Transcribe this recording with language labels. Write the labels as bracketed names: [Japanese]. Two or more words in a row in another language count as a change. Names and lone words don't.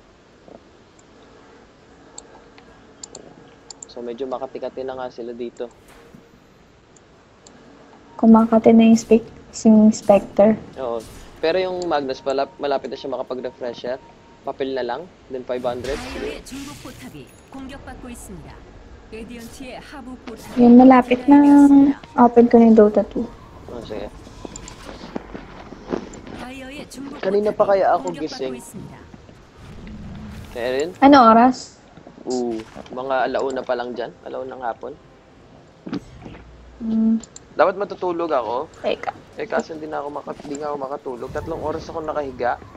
[Filipino] So medyo makati-kati na nga sila dito. Kumakati na yung Inspector. Oo. Pero yung Magnus, malapit na siya makapag-refresher. Papel na lang, then 500. [Korean] 다이어의 중부 포탑이 공격받고 있습니다. 레디언트의 하부 포탑이 [Filipino] Yun, malapit na open ko na yung Dota 2. Oh, sige. [Korean] 다이어의 중부 [Filipino] Kanina [Korean] 포탑이 [Filipino] pa kaya ako [Korean] 공격받고 [Filipino] gising? [Korean] 있습니다. [Filipino] Erin? Ano oras? Mga alauna pa lang dyan. Alauna ng hapon. Hmm, Dapat matutulog ako. teka. Eh kasi hindi nga ako makatulog. 3 oras ako nakahiga.